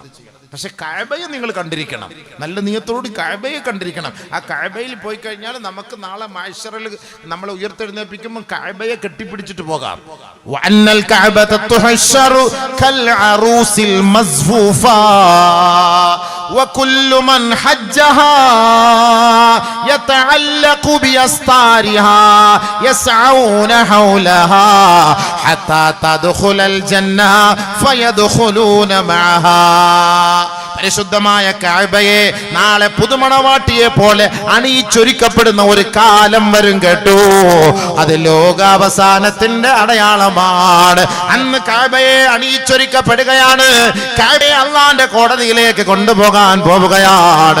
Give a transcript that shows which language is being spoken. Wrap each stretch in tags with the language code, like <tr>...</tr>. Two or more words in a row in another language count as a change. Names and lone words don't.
<ml>പക്ഷെ കഅബയെ നിങ്ങൾ കണ്ടിരിക്കണം, നല്ല നിയത്തോടുകൂടി കഅബയെ കണ്ടിരിക്കണം. ആ കഅബയിൽ പോയി കഴിഞ്ഞാൽ നമുക്ക് നാളെ മഹ്ശറിൽ നമ്മളെ ഉയർത്തെഴുന്നേൽപ്പിക്കുമ്പോൾ കഅബയെ കെട്ടിപ്പിടിച്ചിട്ട് പോകാം.</ml> <ar>وأن الكعبة تحشر كالعروس المزفوفة وكل من حجها يتعلق بأستارها يسعون حولها حتى تدخل الجنة فيدخلون معها.</ar> <ml>പരിശുദ്ധമായ കഅബയെ നാളെ പുതുമണവാട്ടിയെ പോലെ അണിയിച്ചൊരുക്കപ്പെടുന്ന ഒരു കാലം വരും കേട്ടോ. അത് ലോകാവസാനത്തിന്റെ അടയാളമാണ്. അന്ന് കഅബയെ അണിയിച്ചൊരുക്കപ്പെടുകയാണ്. കഅബയെ അള്ളാന്റെ കോടതിയിലേക്ക് കൊണ്ടുപോകാൻ പോവുകയാണ്.</ml>